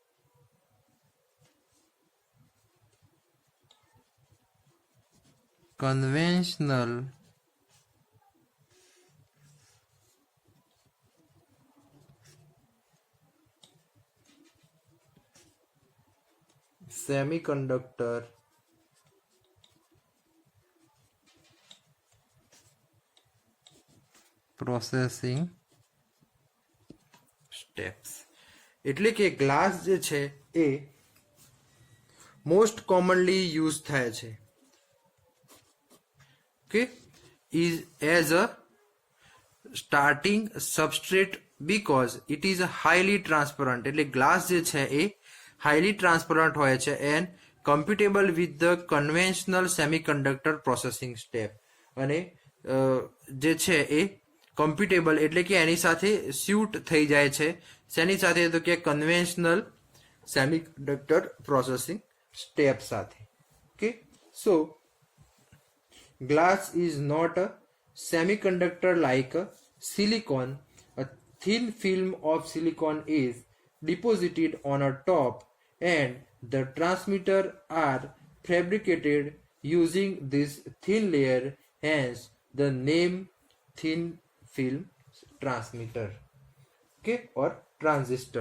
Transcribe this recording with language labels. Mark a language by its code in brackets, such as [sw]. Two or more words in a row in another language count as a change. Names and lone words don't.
[en] conventional semiconductor processing steps. [gu] એટલે કે ગ્લાસ જે છે એ [en] most commonly use [gu] થાય છે કે [en] is as a starting substrate because it is highly transparent. [gu] એટલે ગ્લાસ જે છે એ [en] highly transparent [gu] હોય છે [en] and compatible with the conventional semiconductor processing step. [gu] અને જે છે એ કમ્પ્યુટેબલ એટલે કે એની સાથે સ્યુટ થઈ જાય છે શેની સાથે તો કે [en] conventional semiconductor processing step [gu] સાથે. [en] Okay, so glass is not a semiconductor like a silicon. A thin film of silicon is deposited on a top and the transmitter are fabricated using this thin layer, hence the name thin film transmitter, okay, or transistor.